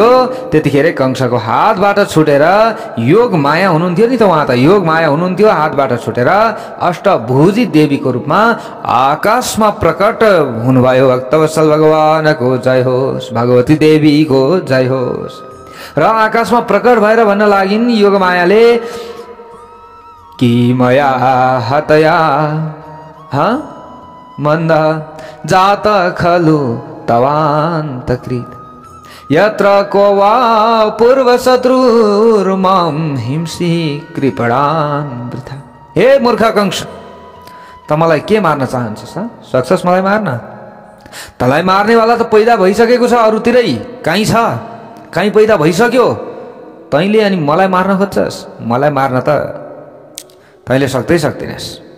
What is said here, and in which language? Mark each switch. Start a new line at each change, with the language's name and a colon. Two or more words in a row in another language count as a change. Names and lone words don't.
Nepali: त्यतिखेर कंसको हातबाट छुटेर योग माया हुनुहुन्थ्यो नि त, उहाँ त योग माया हुनुहुन्थ्यो, हातबाट छुटेर अष्टभुजी देवीको रूपमा आकाशमा प्रकट हुनुभयो। भक्तवत्सल भगवानको जय होस्, भगवती देवीको जय होस्। र आकाशमा प्रकट भएर भन्न लागिन् योग मायाले कि
Sanskrit: मया हतया मन्द जात खलु तवान्तकृत यत्र को वा पूर्व शत्रुर्मां हिंसी कृपणान् वृथा।
Nepali: हे मूर्ख कंस, त मलाई के मार्न चाहन्छस्? सक्छस् मलाई मार्न? तँलाई मार्नेवाला त पैदा भइसकेको छ अरूतिरै, कहीँ छ, कहीँ पैदा भइसक्यो। तैँले अनि मलाई मार्न खोज्छस्? मलाई मार्न त तैँले सक्दैनस्।